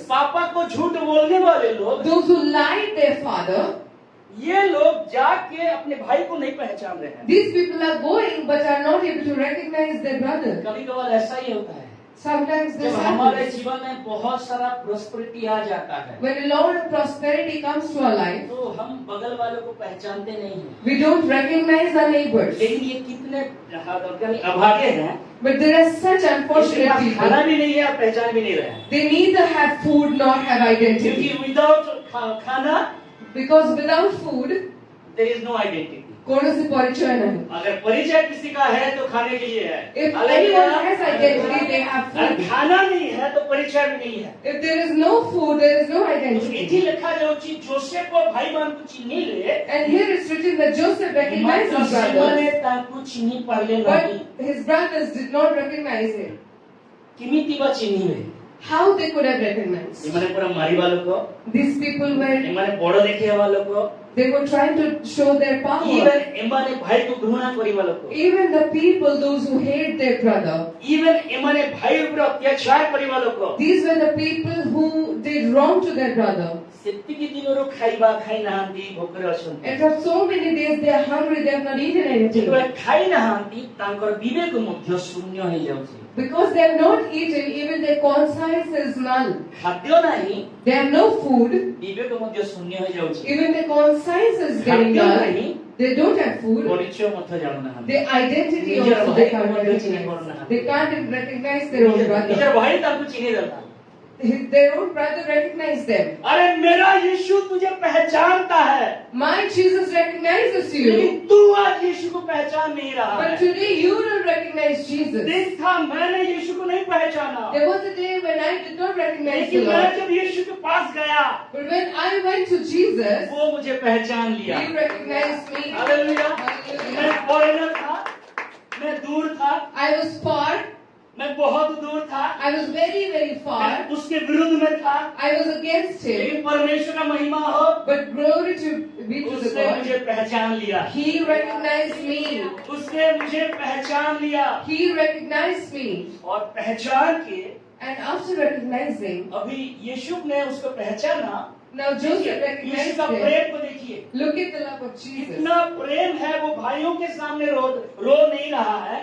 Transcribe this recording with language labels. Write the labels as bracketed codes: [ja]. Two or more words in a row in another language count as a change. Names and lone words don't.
[hi] पापा को झूठ बोलने वाले लोग, [en] those who lied their father, [hi] ये लोग जाके अपने भाई को नहीं पहचान रहे हैं। [en] these people are going but are not able to recognize their brother. [hi] कभी कभार ऐसा ही होता है, [en] Sometimes this [hi] जब हमारे [en] happens. [hi] जीवन में बहुत सारा प्रोस्पेरिटी आ जाता है, [en] When a lot of prosperity comes to our life, [hi] तो हम बगल वालों को पहचानते नहीं हैं। [en] we don't recognize our neighbors. [hi] लेकिन ये कितने अभागे हैं, [en] But there are such [hi] इनके [en] unfortunate [hi] पास खाना [en] people. [hi] भी नहीं है और पहचान भी नहीं रहे हैं। [en] They neither have food nor have [hi] क्योंकि [en] identity. [hi] विदाउट खाना [en] Because without food, There is no identity. [hi] कौनसी परिचय नहीं. अगर परिचय किसी का है तो खाने के लिए है। [en] If [hi] हालेलुया। [en] anyone has identity, they have [hi] अगर [en] food. [hi] खाना नहीं है तो परिचय भी नहीं है। [en] If there is no food, there is no [hi] तो [en] identity. [or] ଏଠି ଲେଖା ଯାଉଛି ଯୋସେଫ ଭାଇ ମାନଙ୍କୁ ଚିହ୍ନିଲେ, [en] And here it's written that Joseph recognized [or] ମାତ୍ର [en] his [or] ସେମାନେ [en] brothers, [or] ତାଙ୍କୁ ଚିହ୍ନି ପାରିଲେ ନାହିଁ। [en] but his brothers did not recognize him. [or] କେମିତି ବା ଚିହ୍ନିବେ? [en] How they could have recognized? [or] ଏମାନେ ପୁରା ମାରିବା ଲୋକ, [en] These people were, [or] ଏମାନେ ବଡ ଦେଖେଇବା ଲୋକ, [en] they were trying to show their power. [or] ଇଭେନ ଏମାନେ ଭାଇକୁ ଘୃଣା କରିବା ଲୋକ, [en] Even the people, those who hate their brother, [or] ଇଭେନ ଏମାନେ ଭାଇ ଉପରେ ଅତ୍ୟାଚାର କରିବା ଲୋକ। [en] these were the people who did wrong to their brother. [or] ସେତିକି ଦିନରୁ ଖାଇବା ଖାଇ ନାହାନ୍ତି, ଭୋକରେ ଅଛନ୍ତି। [en] And for so many days they are hungry, they have not eaten anything. [or] ଯେତେବେଳେ ଖାଇ ନାହାନ୍ତି ତାଙ୍କର ବିବେକ ମଧ୍ୟ ଶୂନ୍ୟ ହେଇଯାଉଛି। [en] Because they have not eaten, even their conscience is null. [or] ଖାଦ୍ୟ ନାହିଁ, [en] They have no food, [or] ବିବେକ ମଧ୍ୟ ଶୂନ୍ୟ ହେଇଯାଉଛି। [en] even their conscience is getting [or] ଖାଦ୍ୟ [en] null. [or] ନାହିଁ, [en] They don't have food. [or] ପରିଚୟ ମଧ୍ୟ ଜାଣୁନାହାନ୍ତି। [en] Their identity [or] ନିଜର [en] also [or] ଭାଇ [en] they can't [or] ମଧ୍ୟ ଚିହ୍ନି [en] recognize. [or] ପାରୁନାହାନ୍ତି। [en] They can't even recognize their own [or] ନିଜର [en] brother. [or] ଭାଇ ତାଙ୍କୁ ଚିହ୍ନି ଦେଲା। [en] Their own brother recognized them. [hi] अरे मेरा यीशु तुझे पहचानता है, [en] My Jesus recognizes you. [hi] लेकिन तू आज यीशु को पहचान नहीं रहा [en] But [hi] है। [en] today you don't recognize Jesus. [hi] दिन था मैंने यीशु को नहीं पहचाना, [en] There was a day when I did not recognize the [hi] लेकिन मैं [en] Lord. [hi] जब यीशु के पास गया, [en] But when I went to Jesus, [hi] वो मुझे पहचान लिया। [en] He recognized me. [hi] हालेलुया। [en] Hallelujah. [hi] मैं फॉरेनर था, मैं दूर था, [en] I was far. [hi] मैं बहुत दूर था, [en] I was very, very far. [hi] मैं उसके विरुद्ध में था, [en] I was against Him. [hi] लेकिन परमेश्वर का महिमा हो, [en] But glory to be to the [hi] उसने [en] God. [hi] मुझे पहचान लिया। [en] He recognized me. [hi] उसने मुझे पहचान लिया [en] He recognized me. [hi] और पहचान के [en] And after recognizing, [hi] अभी यीशु ने उसको पहचाना, [en] Now Joseph recognized [hi] यीशु का [en] them. [hi] प्रेम को देखिए, [en] Look at the love of Jesus. [hi] इतना प्रेम है, वो भाइयों के सामने रो नहीं रहा है,